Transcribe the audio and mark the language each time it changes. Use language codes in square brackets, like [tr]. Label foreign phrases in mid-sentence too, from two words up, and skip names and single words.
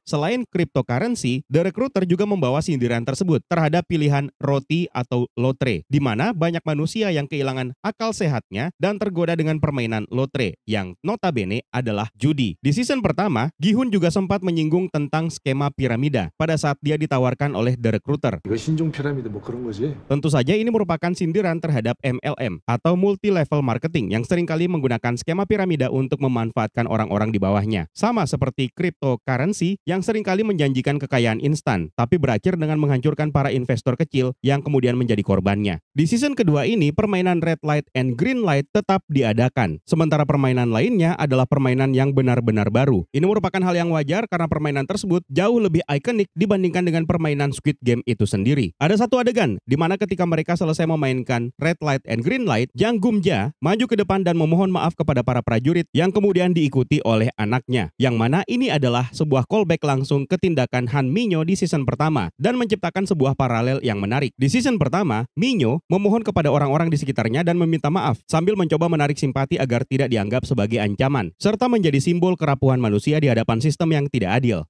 [id] Selain cryptocurrency, The Recruiter juga membawa sindiran tersebut terhadap pilihan roti atau lotre, di mana banyak manusia yang kehilangan akal sehatnya dan tergoda dengan permainan lotre, yang notabene adalah judi. Di season pertama, Gi-hun juga sempat menyinggung tentang skema piramida pada saat dia ditawarkan oleh The Recruiter. [ko] 이거 신종 피라미드 뭐 그런 거지? [id] Tentu saja ini merupakan sindiran terhadap MLM atau [en] multi-level marketing [id] yang seringkali menggunakan skema piramida untuk memanfaatkan orang-orang di bawahnya. Sama seperti cryptocurrency yang seringkali menjanjikan kekayaan instan, tapi berakhir dengan menghancurkan para investor kecil yang kemudian menjadi korbannya. Di season kedua ini, permainan [en] red light and green light [id] tetap diadakan. Sementara permainan lainnya adalah permainan yang benar-benar baru. Ini merupakan hal yang wajar karena permainan tersebut jauh lebih ikonik dibandingkan dengan permainan Squid Game itu sendiri. Ada satu adegan di mana ketika mereka selesai memainkan [en] red light and green light, [id] Jang Gum-ja maju ke depan dan memohon maaf kepada para prajurit yang kemudian diikuti oleh anaknya. Yang mana ini adalah sebuah callback langsung ke tindakan Han Minyo di season pertama dan menciptakan sebuah paralel yang menarik. Di season pertama, Minyo memohon kepada orang-orang di sekitarnya dan meminta maaf sambil mencoba menarik simpati agar tidak dianggap sebagai ancaman, serta menjadi simbol kerapuhan manusia di hadapan sistem yang tidak adil.